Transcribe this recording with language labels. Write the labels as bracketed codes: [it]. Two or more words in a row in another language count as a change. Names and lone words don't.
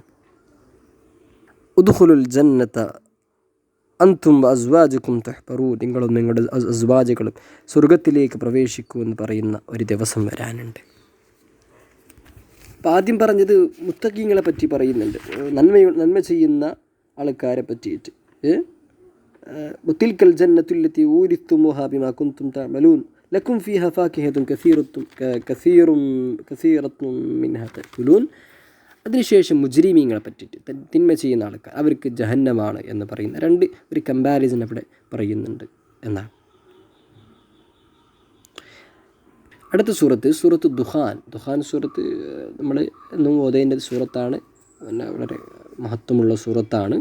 [ar] ادخلوا الجنة أنتم أزواجكم تحبرون. [ml] നിങ്ങളും നിങ്ങളുടെ അസ്വാജുകളും സ്വർഗത്തിലേക്ക് പ്രവേശിക്കൂ എന്ന് പറയുന്ന ഒരു ദിവസം വരാനുണ്ട്. അപ്പോൾ ആദ്യം പറഞ്ഞത് മുത്തഖീങ്ങളെ പറ്റി പറയുന്നുണ്ട്, നന്മ ചെയ്യുന്ന ആൾക്കാരെ പറ്റിയിട്ട്. [ar] وتلك الجنة التي أورثتموها بما كنتم تعملون لكم فيها فاكهة كثيرة منها تأكلون. [ml] അതിനുശേഷം മുജ്രിമീങ്ങളെ പറ്റിയിട്ട്, തിന്മ ചെയ്യുന്ന ആൾക്കാർ, അവർക്ക് ജഹന്നമാണ് എന്ന് പറയുന്ന ഒരു കമ്പാരിസൺ അവിടെ പറയുന്നുണ്ട് എന്നാണ്. അടുത്ത സൂറത്ത് ദുഖാൻ സൂറത്ത് നമ്മൾ എന്നും ഓതേണ്ട സൂറത്താണ്, വളരെ മഹത്വമുള്ള സൂറത്താണ്.